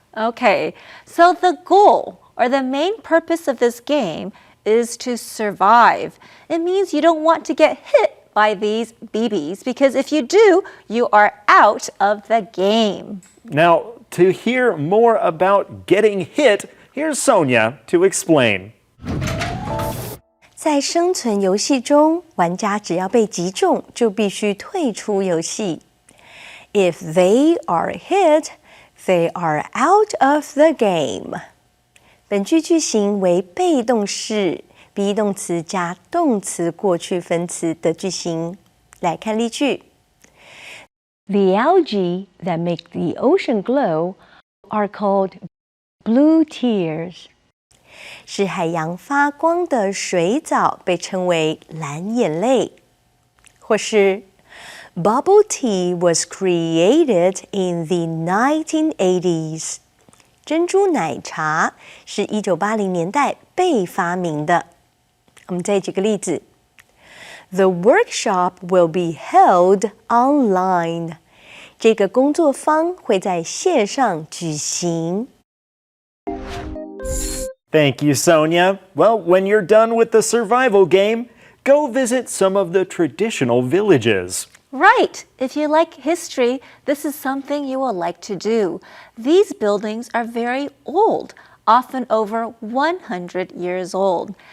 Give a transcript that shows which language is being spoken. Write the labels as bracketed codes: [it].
[en] Okay, so the goal or the main purpose of this game is to survive. It means you don't want to get hit by these BBs because if you do, you are out of the game. Now, to hear more about getting hit, here's Sonia to explain. [zh] 在生存游戏中，玩家只要被击中，就必须退出游戏。 [en] If they are hit, they are out of the game. [zh] 本句句型为被动式，be 动词加动词过去分词的句型。来看例句 [en] ：The algae that make the ocean glow are called blue tears. [zh] 使海洋发光的水藻被称为蓝眼泪，或是 [en] Bubble tea was created in the 1980s. [zh] 珍珠奶茶是1980年代被发明的。我们再举个例子 [en] ：The workshop will be held online. [zh] 这个工作坊会在线上举行。 [en] Thank you, Sonia. Well, when you're done with the survival game, go visit some of the traditional villages. Right. If you like history, this is something you will like to do. These buildings are very old, often over 100 years old.